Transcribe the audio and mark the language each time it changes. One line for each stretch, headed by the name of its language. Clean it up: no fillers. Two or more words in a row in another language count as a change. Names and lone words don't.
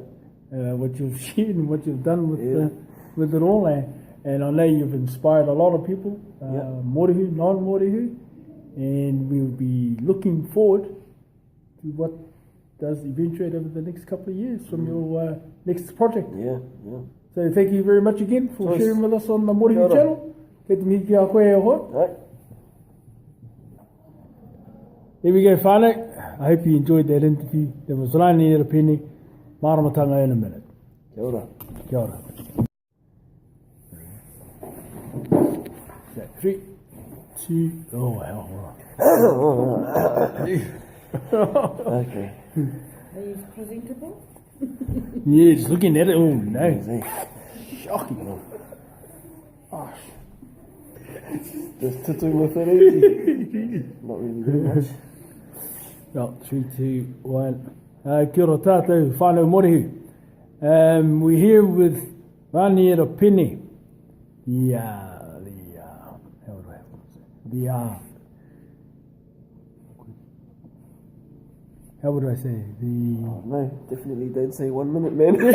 English: What you've shared and what you've done with it all, and I know you've inspired a lot of people, morihu, non-morihu, and we'll be looking forward to what does eventuate over the next couple of years from your next project. So thank you very much again for sharing with us on the Morihu channel.
Māori: Kei te mihi ki a koe e hoa.
English: Right. There we go, whānau. I hope you enjoyed that interview. There was Raniera Pene, Maramatanga in a minute.
Māori: Kia ora. Kia ora.
English: So 3, 2, oh hell. Okay. Are you presentable? Yeah, just looking at it, oh no. Shocking. Oh. Just tutu with it easy. Not really doing much. No, 3, 2, 1.
Māori: Kia ora tātou, whānau morihu.
English: We're here with Raniera Pene. How would I say? Oh, no, definitely don't say 1 minute, man.